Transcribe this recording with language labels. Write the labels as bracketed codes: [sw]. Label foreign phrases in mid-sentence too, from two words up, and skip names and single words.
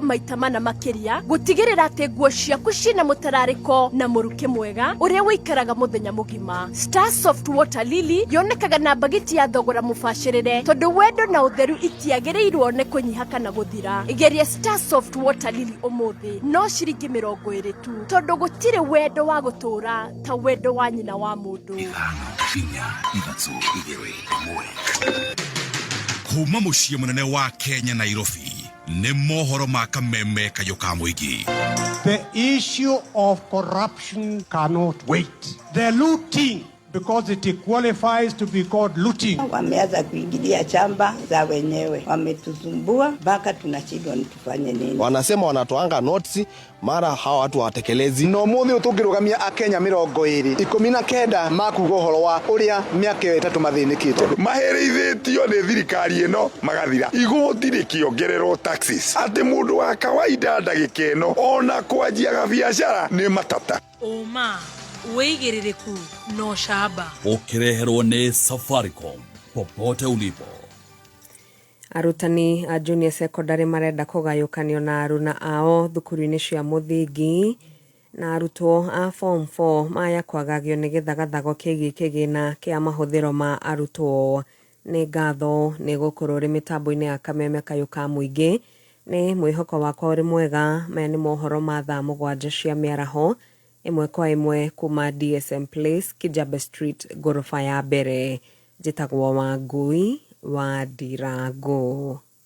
[ki] maita mana makĩria gũtigĩrĩra atĩ nguo ciaku ciĩna mũtararĩko na mũrukĩ mwega ũrĩa wĩikaraga mũthenya mũgima Starsoft Water Lily yonekaga na bagiti ya thogora mũbacĩrĩre tondũ wendo na ũtheru itiagĩrĩirwo nĩ kũnyiha kana gũthira igeria Starsoft Water Lily ũmũthĩ no ciringi 20 tu tondũ gũtirĩ wendo wa gũtũra ta wendo wa nyina wa mũndũ kuma mũciĩ mũnene wa Kenya Nairobi nĩ mohoro ma Kameme Kayũka Mũingĩ. [en] The issue of corruption cannot wait. The looting because it qualifies to be called looting. [sw] Wameanza kuingilia chamba za wenyewe, wametusumbua mpaka tunashindwa tufanye nini. Wanasema wanatoanga notes mara hawa watu watekelezi [ki] no muthi utungirugamia akenya 2019 makuga uhoro wa uria miaka 3 mathinikite maherithitio ni thirikari ino magathira igoti rikiongererwo taxes ati mundu wa kawaida ndagika ino ona kwanjia biashara ni matata uma uigiririku no shaba ukireherwo ni Safaricom [sw] popote ulipo. [ki] Arutani a junior secondary marenda kũgayũkanio na aruna ao thukuru-inĩ cia mũthingi na arutwo a form 4 maya kwagagio nĩ gĩthagathago kĩgiĩ kĩgĩna kĩa mahũthĩro ma arutwo nĩ ngatho nĩ gũkorwo rĩ mĩtambo-inĩ ya Kameme Kayũka Mũingĩ nĩ mwĩhoko wakwa ũrĩ mwega maya nĩ mohoro ma thaa mũgwanja cia mĩaraho ĩmwe kwa ĩmwe kuma DSM Place Kijabe Street gorofa ya mbere njĩtagwo Wangui wa Ndirango.